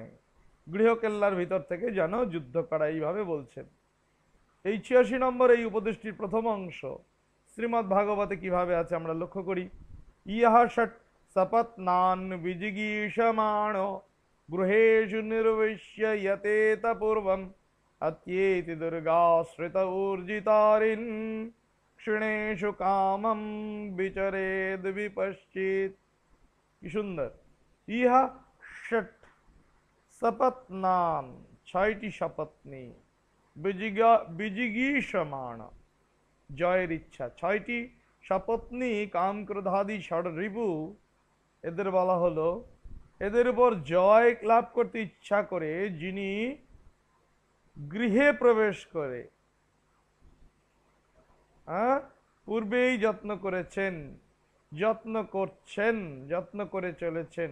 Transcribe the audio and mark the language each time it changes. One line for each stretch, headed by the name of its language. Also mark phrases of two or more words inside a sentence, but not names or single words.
Bangla: গৃহ কেল্লার ভিতর থেকে যেন যুদ্ধ করা, এইভাবে বলছেন। এই ৮৬ নম্বর এই উপদেশটির প্রথম অংশ শ্রীমদ্ ভাগবতে কিভাবে আছে আমরা লক্ষ্য করি।
Sanskrit: ইহা ষট সপত্নান বিজিগীষমাণ গৃহেষু নির্বিশ্য যতেত পূর্বম अत्येति दुर्गाश्रित ऊर्जितारिन् क्षिणेषु कामं विचरेद विपश्चित।
Bangla: কি সুন্দর।
Sanskrit: ইহা ষট সপত্নান,
Bangla: ছয়টি শপথনি, বিজিগীষমাণ, জয়ের ইচ্ছা। ছয়টি শপথনি কাম ক্রোধাদি ষড় রিপু, এদের বলা হলো এদের উপর জয় লাভ করতে ইচ্ছা করে যিনি গৃহে প্রবেশ করে পূর্বেই যত্ন করেছেন, যত্ন করছেন, যত্ন করে চলেছেন।